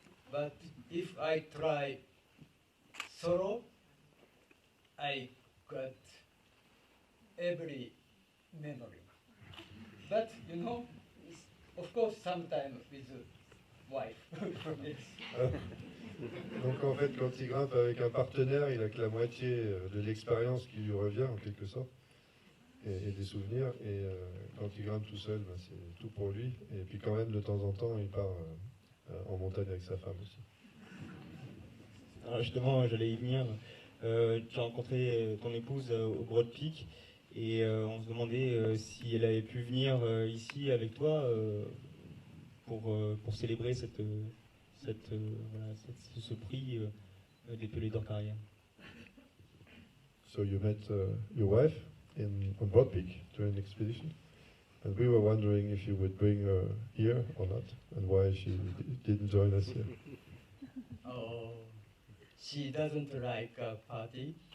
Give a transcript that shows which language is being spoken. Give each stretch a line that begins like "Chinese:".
English: But if I try solo, I got every memory. But you know, of course, sometimes with a wife. Yes.
French: Donc en fait, quand il grimpe avec un partenaire, il a que la moitié de l'expérience qui lui revient en quelque sorte, et des souvenirs. Et quand il grimpe tout seul, c'est tout pour lui. Et puis quand même, de temps en temps, il part en montagne avec sa femme aussi. Alors justement, j'allais y venir. Tu as rencontré ton épouse au Broad Peak, et on se demandait si elle avait pu venir ici avec toi pour célébrer ce prix des Piolets d'Or Carrière.
English: So you met your wife on Broad Peak during the expedition, and we were wondering if you would bring her here or not, and why she didn't join us here. Oh, she doesn't like a party.